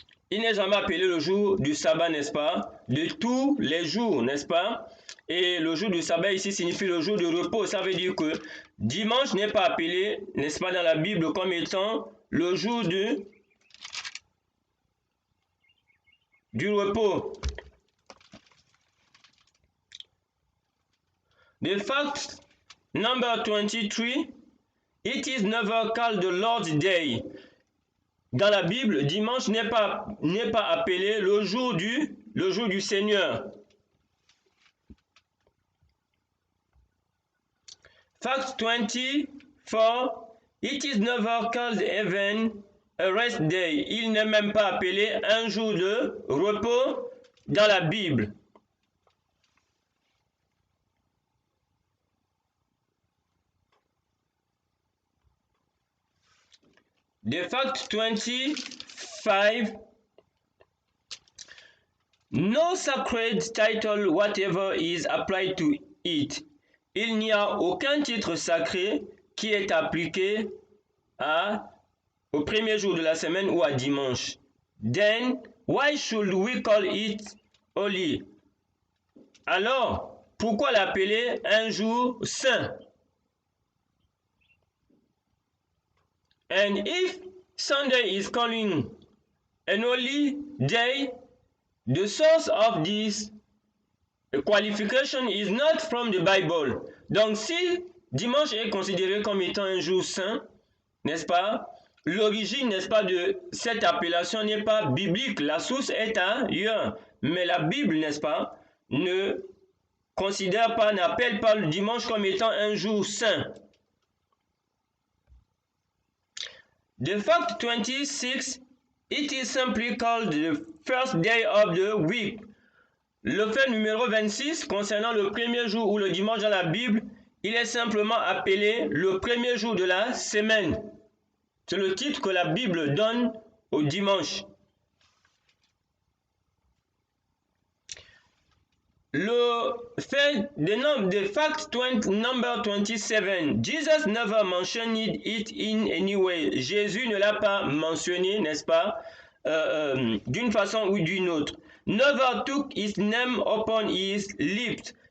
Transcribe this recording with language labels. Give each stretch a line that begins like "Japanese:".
French: Il n'est jamais appelé le jour du sabbat, n'est-ce pas? De tous les jours, n'est-ce pas? Et le jour du sabbat ici signifie le jour de repos. Ça veut dire que dimanche n'est pas appelé, n'est-ce pas, dans la Bible comme étant le jour du repos.
English: The fact number 23, it is never called the Lord's Day.
French: Dans la Bible, dimanche n'est pas appelé le jour du Seigneur.
English: Fact 24, it is never called even a rest day.
French: Il n'est même pas appelé un jour de repos dans la Bible.
English: The fact 25, no sacred title whatever is applied to it.
French: Il n'y a aucun titre sacré qui est appliqué au premier jour de la semaine ou à dimanche.
English: Then, why should we call it holy?
French: Alors, pourquoi l'appeler un jour saint?
English: And if Sunday is calling an holy day, the source of this qualification is not from the Bible.
French: Donc si dimanche est considéré comme étant un jour saint, n'est-ce pas? L'origine, n'est-ce pas, de cette appellation n'est pas biblique. La source est ailleurs. Mais la Bible, n'est-ce pas, ne considère pas, n'appelle pas le dimanche comme étant un jour saint.
English: The fact 26, it is simply called the first day of the week.
French: Le fait numéro 26, concernant le premier jour ou le dimanche dans la Bible, il est simplement appelé le premier jour de la semaine. C'est le titre que la Bible donne au dimanche. Le fait
English: the fact number 27, Jesus never mentioned it in any way.
French: Jésus ne l'a pas mentionné, n'est-ce pas, d'une façon ou d'une autre.
English: Never took his name upon his lips.